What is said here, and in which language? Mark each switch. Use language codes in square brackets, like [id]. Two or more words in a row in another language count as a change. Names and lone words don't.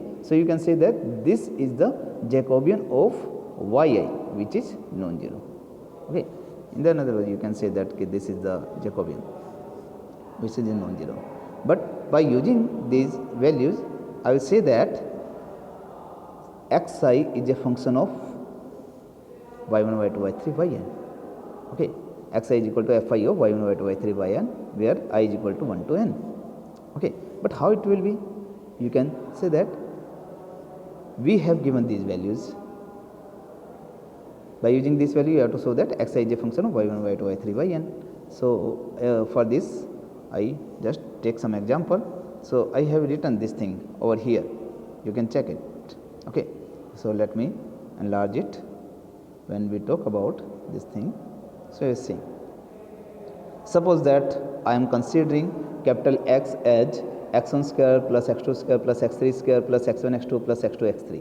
[en] So you can say that this is the Jacobian of yi, which is non-zero. Okay, in the another way you can say that this is the Jacobian which is non-zero. But by using these values, I will say that xi is a function of y1, y2, y3, yn. Okay, xi is equal to fi of y1, y2, y3, yn, where I is equal to 1 to n. Okay, but how it will be? You can say that we have given these values. By using this value, you have to show that xi is a function of y1, y2, y3, yn. So for this, I just take some example. So I have written this thing over here. You can check it. Okay. So let me enlarge it. When we talk about this thing, so you see. Suppose that I am considering capital X as x1 square plus x2 square plus x3 square plus x1 x2 plus x2 x3.